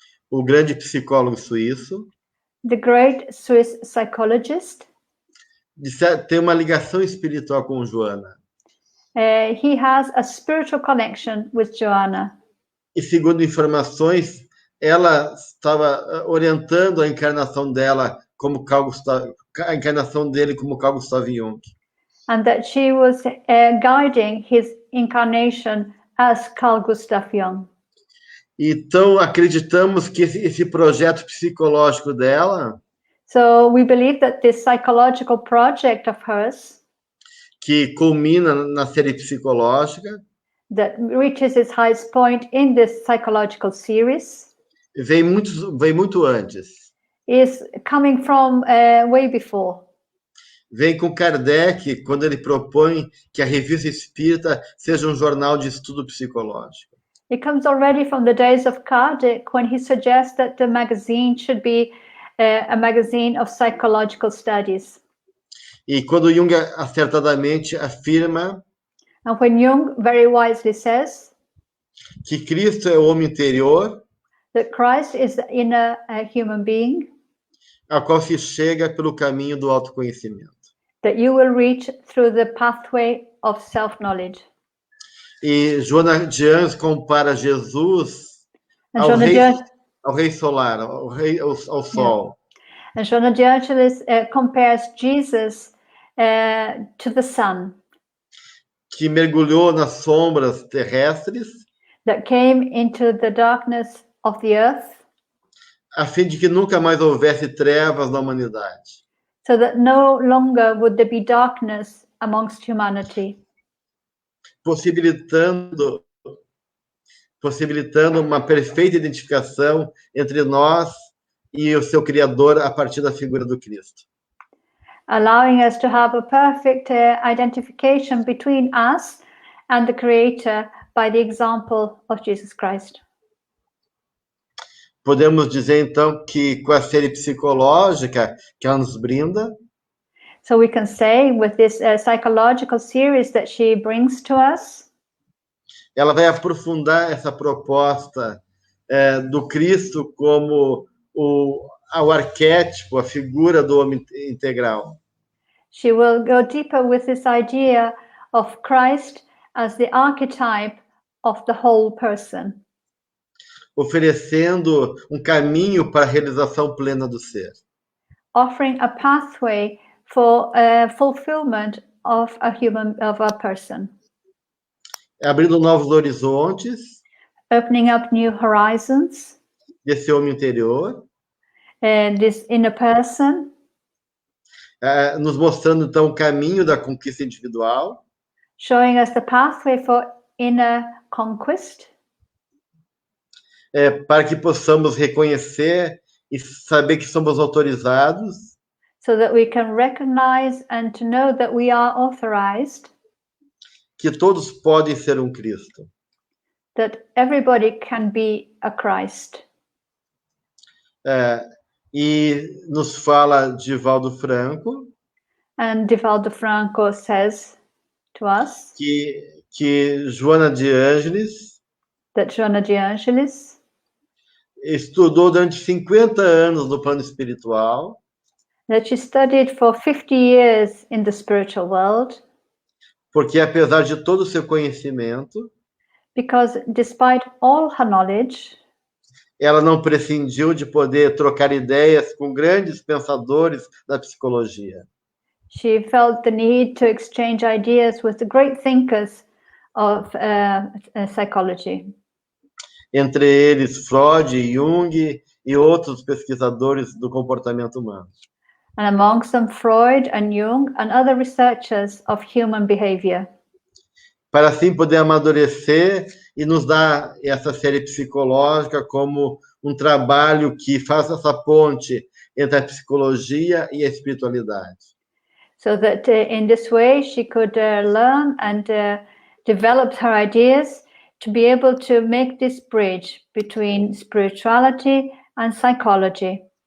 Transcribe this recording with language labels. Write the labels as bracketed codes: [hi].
[pt] o grande psicólogo suíço, [en] the great Swiss psychologist, [pt] tem uma ligação espiritual com Joana. [en] he has a spiritual connection with Joanna. [pt] E segundo informações, ela estava orientando a encarnação dela como a encarnação dele como Carl Gustav Jung. [en] And that she was guiding his incarnation as Carl Gustav Jung. [pt] Então, acreditamos que esse projeto psicológico dela, [en] So we believe that this psychological project of hers, [pt] que culmina na série psicológica, [en] that reaches its highest point in this psychological series, [pt] vem muito antes. [en] is coming from way before. [pt] Vem com Kardec, quando ele propõe que a Revista Espírita seja um jornal de estudo psicológico. [en] It comes already from the days of Kardec, when he suggests that the magazine should be a magazine of psychological studies. [pt] E quando Jung acertadamente afirma [en] And when Jung very wisely says [pt] que Cristo é o homem interior, [en] that Christ is the inner human being, [pt] a qual se chega pelo caminho do autoconhecimento. [en] that you will reach through the pathway of self-knowledge. [pt] E Joana de Anjos compara Jesus [en] And [pt] ao Joana rei, de Angelis, ao rei solar, ao sol. [en] and Joana de Angelis compares Jesus to the sun [pt] Que mergulhou nas sombras terrestres, [en] that came into the darkness of the earth, [pt] a fim de que nunca mais houvesse trevas na humanidade. [en] so that no longer would there be darkness amongst humanity, [pt] possibilitando uma perfeita identificação entre nós e o seu Criador a partir da figura do Cristo. [en] allowing us to have a perfect identification between us and the Creator by the example of Jesus Christ. [pt] Podemos dizer, então, que com a série psicológica que ela nos brinda, [en] So we can say with this psychological series that she brings to us, [pt] ela vai aprofundar essa proposta do Cristo como o arquétipo, a figura do homem integral. [en] she will go deeper with this idea of Christ as the archetype of the whole person, [pt] oferecendo caminho para a realização plena do ser. [en] offering a pathway for fulfillment of a person, [pt] Abrindo novos horizontes [en] opening up new horizons, [pt] desse homem interior, [en] this inner person, [pt] nos mostrando, então, o caminho da conquista individual, [en] showing us the pathway for inner conquest, [pt] para que possamos reconhecer e saber que somos autorizados [en] so that we can recognize and to know that we are authorized, [pt] que todos podem ser Cristo. [en] that everybody can be a Christ. [pt] E nos fala de Valdo Franco [en] And Divaldo Franco says to us [pt] que Joana de Angelis [en] that Joana de Angelis [pt] estudou durante 50 anos no plano espiritual, [en] that she studied for 50 years in the spiritual world, [pt] porque apesar de todo o seu conhecimento, [en] because despite all her knowledge, [pt] ela não prescindiu de poder trocar ideias com grandes pensadores da psicologia. [en] she felt the need to exchange ideas with the great thinkers of psychology, [pt] Entre eles Freud, Jung e outros pesquisadores do comportamento humano. [en] and amongst them Freud and Jung and other researchers of human behavior, [pt] Para assim poder amadurecer e nos dar essa série psicológica como trabalho que faz essa ponte entre a psicologia e a espiritualidade. [en] so that in this way she could learn and develop her ideas to be able to make this bridge between spirituality and psychology.